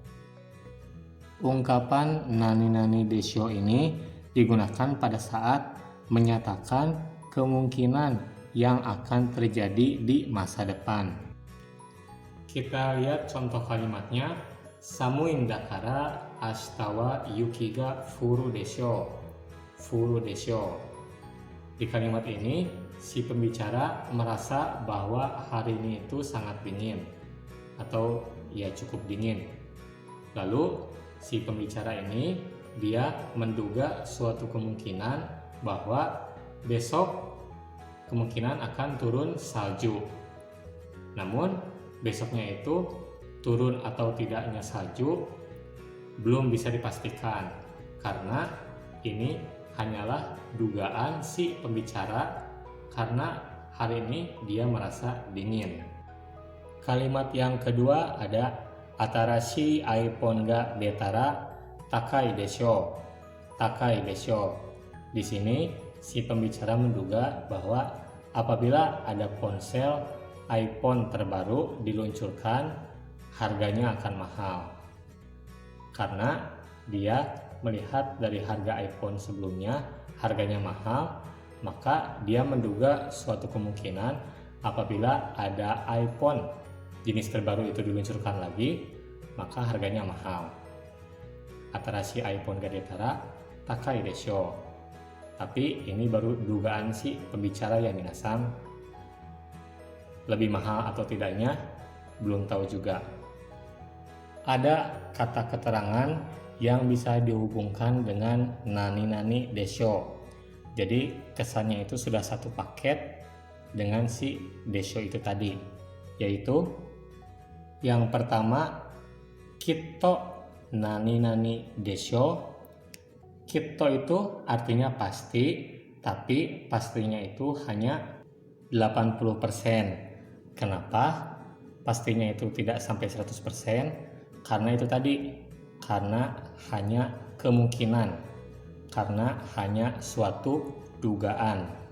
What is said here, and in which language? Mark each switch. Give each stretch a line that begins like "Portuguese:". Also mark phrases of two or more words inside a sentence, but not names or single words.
Indonesian: Ungkapan
Japanese: なにでしょう
Indonesian: ini digunakan pada saat menyatakan kemungkinan yang akan terjadi di masa depan. Kita lihat contoh kalimatnya.
Japanese: 寒いんだから明日は雪が降るでしょう. 降るでしょう.
Indonesian: Di kalimat ini, si pembicara merasa bahwa hari ini itu sangat dingin atau ya cukup dingin. Lalu si pembicara ini dia menduga suatu kemungkinan bahwa besok kemungkinan akan turun salju. Namun besoknya itu turun atau tidaknya salju belum bisa dipastikan karena ini hanyalah dugaan si pembicara karena hari ini dia merasa dingin. Kalimat yang kedua ada
Japanese: 新しいiPhoneが出たら高いでしょう. 高いでしょう.
Indonesian: Di sini si pembicara menduga bahwa apabila ada ponsel iPhone terbaru diluncurkan, harganya akan mahal. Karena dia melihat dari harga iPhone sebelumnya harganya mahal, maka dia menduga suatu kemungkinan apabila ada iPhone jenis terbaru itu diluncurkan lagi, maka harganya mahal.
Japanese: 新しいiPhoneが出たら高いでしょう.
Indonesian: Tapi ini baru dugaan si pembicara ya minasan. Lebih mahal atau tidaknya belum tahu juga. Ada kata keterangan yang bisa dihubungkan dengan
Japanese: なになにでしょう.
Indonesian: Jadi kesannya itu sudah satu paket dengan si desho itu tadi. Yaitu yang pertama
Japanese: きっとなになにでしょう.
Indonesian: Kitto itu artinya pasti, tapi pastinya itu hanya 80%. Kenapa? Pastinya itu tidak sampai 100%. Karena itu tadi, karena hanya kemungkinan, karena hanya suatu dugaan.